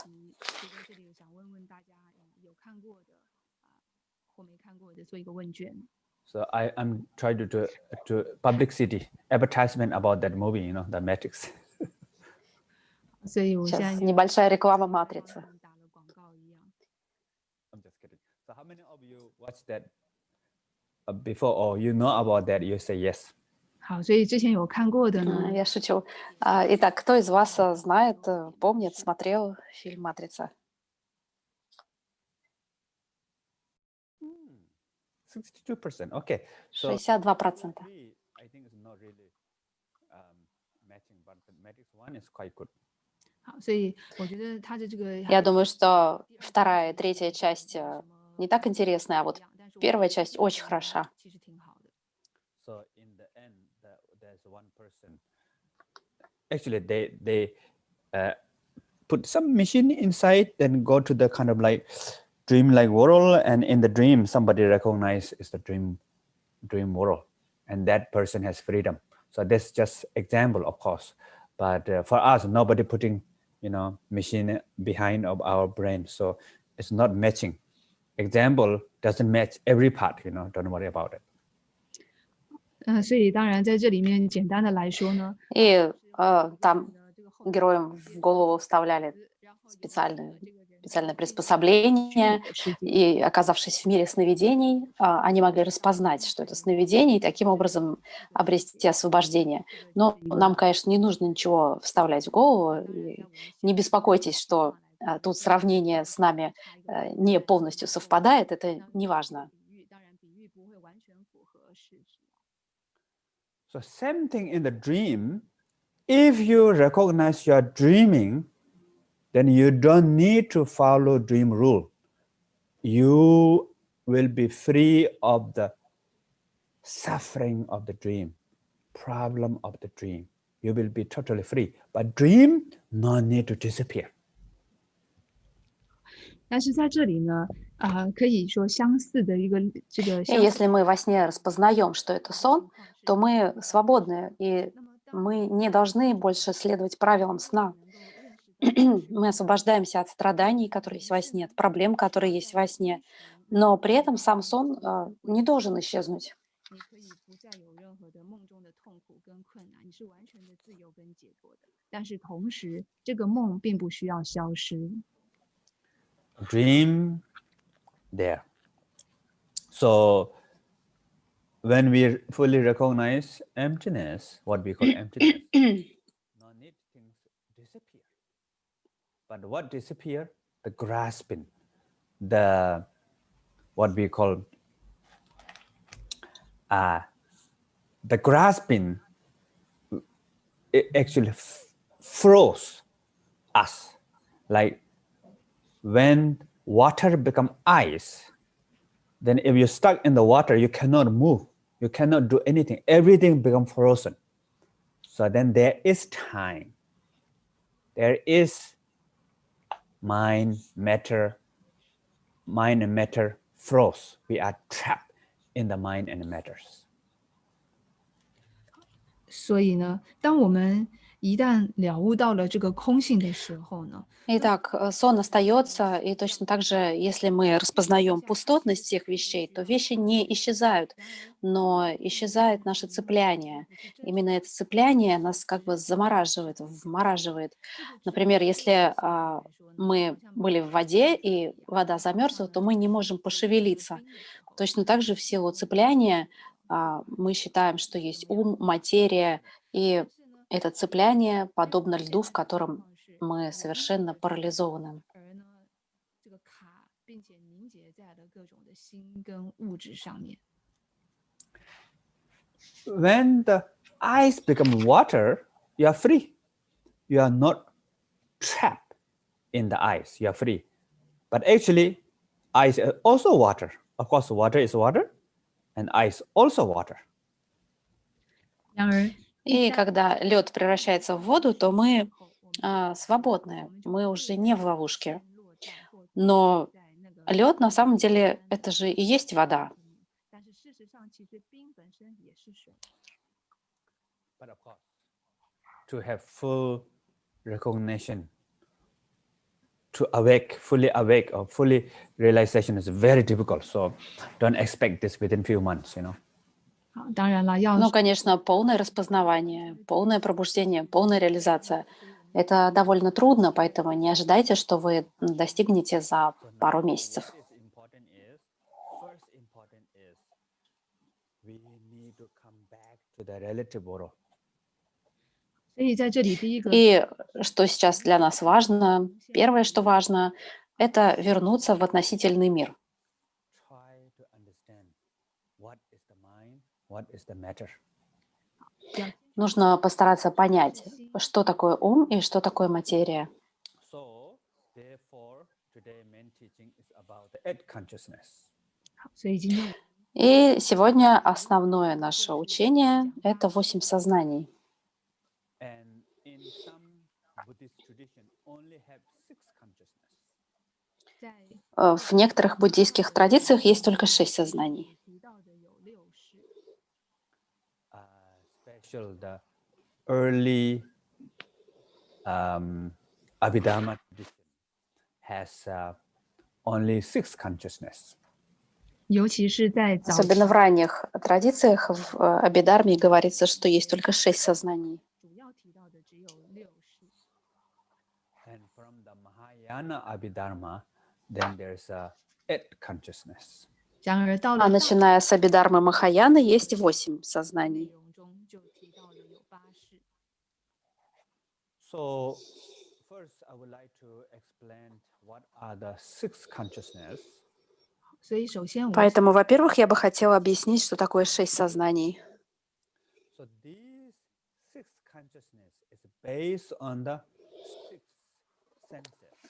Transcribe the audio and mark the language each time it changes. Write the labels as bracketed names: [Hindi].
[Chinese] 在这里想问问大家，有看过的或没看过的，做一个问卷。 [English] So I'm trying to do publicity advertisement about that movie, you know, the Matrix. [Chinese] 所以我现在 [Russian] Сейчас небольшая реклама «Матрицы». [Chinese] 打了广告一样。 [English] I'm just kidding. So how many of you watched that before, or you know about that? You say yes. [Chinese] 好，所以之前有看过的呢， [Russian] Я шучу. Итак, кто из вас знает, помнит, смотрел фильм «Матрица»? [English] 62%. Okay. So 62%. I think it's not really matching, but the Matrix 1 is quite good. [Chinese] 好，所以我觉得它的这个 [Russian] Я думаю, что вторая и третья часть не так интересная, а вот первая часть очень хороша. [Chinese] 其实挺好的。 [English] So in the end, there's one person. Actually, they put some machine inside, then go to the kind of like dream-like world, and in the dream, somebody recognizes it's the dream world, and that person has freedom. So that's just example, of course. But for us, nobody putting, you know, machine behind of our brain, so it's not matching. Example doesn't match every part, you know. Don't worry about it. [Chinese] 所以当然在这里面简单的来说呢， [Russian] И там героям в голову вставляли специальное приспособление, и, оказавшись в мире сновидений, они могли распознать, что это сновидение, и таким образом обрести освобождение. Но нам, конечно, не нужно ничего вставлять в голову. И не беспокойтесь, что тут сравнение с нами не полностью совпадает, это не важно. [Chinese] 当然比喻不会完全符合事实。 [English] So same thing in the dream. If you recognize you are dreaming, then you don't need to follow dream rule. You will be free of the suffering of the dream, problem of the dream. You will be totally free. But dream no need to disappear. [Chinese] 但是在这里呢，可以说相似的一个这个 [Russian] И если мы во сне распознаем, что это сон, то мы свободны, и мы не должны больше следовать правилам сна. Мы освобождаемся от страданий, которые есть во сне, от проблем, которые есть во сне. Но при этом сам сон не должен исчезнуть. [Chinese] 你可以不再有任何的梦中的痛苦跟困难，你是完全的自由跟解脱的。但是同时，这个梦并不需要消失。 [English] Dream there. So when we fully recognize emptiness, what we call emptiness, no need things disappear. But what disappear? The grasping, the what we call the grasping. It actually froze us, like when water become ice. Then if you're stuck in the water, you cannot move. You cannot do anything. Everything becomes frozen. So then there is time. There is mind and matter froze. We are trapped in the mind and matters. [Chinese] 所以呢，当我们一旦了悟到了这个空性的时候呢， [Russian] Итак, сон остается, и точно так же, если мы распознаем пустотность всех вещей, то вещи не исчезают, но исчезает наше цепляние. Именно это цепляние нас как бы замораживает, вмораживает. Например, если мы были в воде, и вода замерзла, то мы не можем пошевелиться. Точно так же в силу цепляния мы считаем, что есть ум, материя, и это цепляние подобно льду, в котором мы совершенно парализованы. [Chinese] 而呢，这个卡并且凝结在了各种的心跟物质上面。 [English] When the ice become water, you are free. You are not trapped in the ice. You are free. But actually, ice is also water. Of course, water is water, and ice also water. [Chinese] 然而， [Russian] И когда лед превращается в воду, то мы свободны, мы уже не в ловушке. Но лед на самом деле это же и есть вода. [Chinese] 但是事实上，其实冰本身也是水。 [English] But of course, to have full recognition, to fully awake or fully realization is very difficult. So don't expect this within few months, you know. [Chinese] 好，当然了，要 [Russian] Ну, конечно, полное распознавание, полное пробуждение, полная реализация. Это довольно трудно, поэтому не ожидайте, что вы достигнете за пару месяцев. [English] What is important is, first important is, we need to come back to the relative world. [Chinese] 所以在这里，第一个 [Russian] И что сейчас для нас важно, первое, что важно, это вернуться в относительный мир. [English] Try to understand what is the mind, what is the matter. [Russian] Нужно постараться понять, что такое ум и что такое материя. [English] So, therefore, today main teaching is about the eight consciousness. [Chinese] 所以今天 [Russian] И сегодня основное наше учение – это 8 сознаний. [English] And in some Buddhist tradition, only have 6 consciousness. [Chinese] 在 [Russian] В некоторых буддийских традициях есть только 6 сознаний. [Chinese] 提到的有6世， [English] Special the early Abhidharma tradition has only 6 consciousness. [Chinese] 尤其是在早期 [Russian] Особенно в ранних традициях в Абхидхарме говорится, что есть только 6 сознаний. [Chinese] 主要提到的只有6世。 [English] And from the Mahayana Abhidharma, then there's 8 consciousness. [Chinese] 然而到 [Russian] А [Chinese] 了 [Russian] начиная с Абхидхармы Махаяны есть 8 [Chinese] 内 [Russian] сознаний. [Chinese] 容中就提到了有8世。 [English] So first, I would like to explain what are the 6 consciousness. [Chinese] 所以首先我 [Russian] Поэтому, во-первых, я бы хотела объяснить, что такое 6 сознаний. [English] So these 6 consciousness is based on the 6 senses.